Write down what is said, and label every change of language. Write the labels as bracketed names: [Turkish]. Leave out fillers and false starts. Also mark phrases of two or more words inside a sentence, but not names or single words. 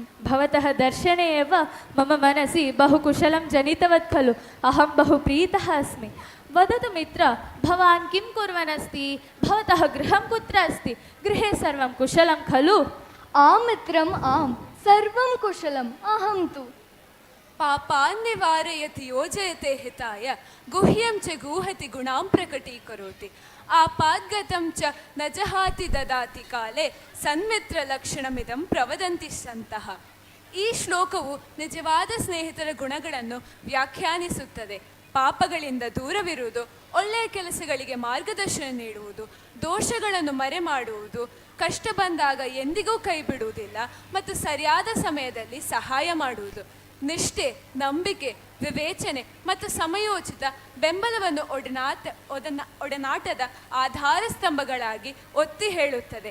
[Sanskrit] भवतः दर्शने एव मम मनसि बहु कुशलं जनितवत् खलु अहं बहु प्रीतः अस्मि वदतु मित्र भवान् किं कुर्वन् अस्ति भवतः गृहं कुत्र अस्ति गृहे सर्वं कुशलं खलु आं मित्रम् आं सर्वं कुशलम् अहं तु पापान् निवारयति योजयते हिताय गुह्यं च गूहति गुणां प्रकटीकरोति आपाद्गतं च न जहाति ददाति काले ಸನ್ಮಿತ್ರಲಕ್ಷಣಮಿದಂ ಪ್ರವದಂತಿ ಸಂತಹ. [Kannada] ಈ ಶ್ಲೋಕವು ನಿಜವಾದ ಸ್ನೇಹಿತರ ಗುಣಗಳನ್ನು ವ್ಯಾಖ್ಯಾನಿಸುತ್ತದೆ. ಪಾಪಗಳಿಂದ ದೂರವಿರುವುದು, ಒಳ್ಳೆಯ ಕೆಲಸಗಳಿಗೆ ಮಾರ್ಗದರ್ಶನ ನೀಡುವುದು, ದೋಷಗಳನ್ನು ಮರೆ ಮಾಡುವುದು, ಕಷ್ಟ ಬಂದಾಗ ಎಂದಿಗೂ ಕೈ ಬಿಡುವುದಿಲ್ಲ ಮತ್ತು ಸರಿಯಾದ ಸಮಯದಲ್ಲಿ ಸಹಾಯ ಮಾಡುವುದು, ನಿಷ್ಠೆ, ನಂಬಿಕೆ, ವಿವೇಚನೆ ಮತ್ತು ಸಮಯೋಚಿತ ಬೆಂಬಲವನ್ನು ಒಡನಾಟದ ಆಧಾರ ಸ್ತಂಭಗಳಾಗಿ ಒತ್ತಿ ಹೇಳುತ್ತದೆ.